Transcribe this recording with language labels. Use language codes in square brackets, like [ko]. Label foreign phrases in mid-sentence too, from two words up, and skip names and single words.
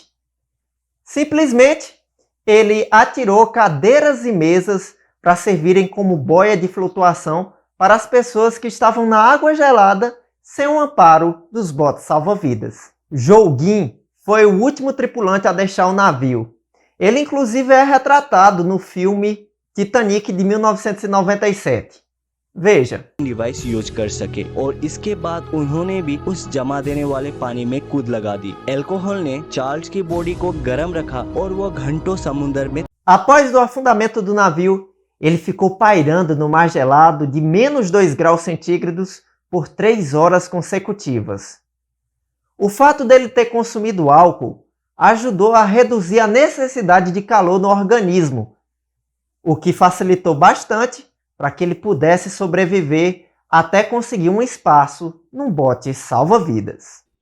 [pt] Simplesmente, ele atirou cadeiras e mesas para servirem como boia de flutuação para as pessoas que estavam na água gelada sem o amparo dos botes salva-vidas. Joguin foi o último tripulante a deixar o navio. Ele inclusive é retratado no filme Titanic de 1997. Veja. [hi] डिवाइस यूज कर सके और इसके बाद उन्होंने भी उस जमा देने वाले पानी में कूद लगा दी। एल्कोहल ने चार्ल्स की बॉडी को गर्म रखा और वो घंटों समुद्र में. [pt] Após o afundamento do navio, ele ficou pairando no mar gelado de menos 2 graus centígrados por 3 horas consecutivas. O fato dele ter consumido álcool ajudou a reduzir a necessidade de calor no organismo, o que facilitou bastante para que ele pudesse sobreviver até conseguir um espaço num bote salva-vidas.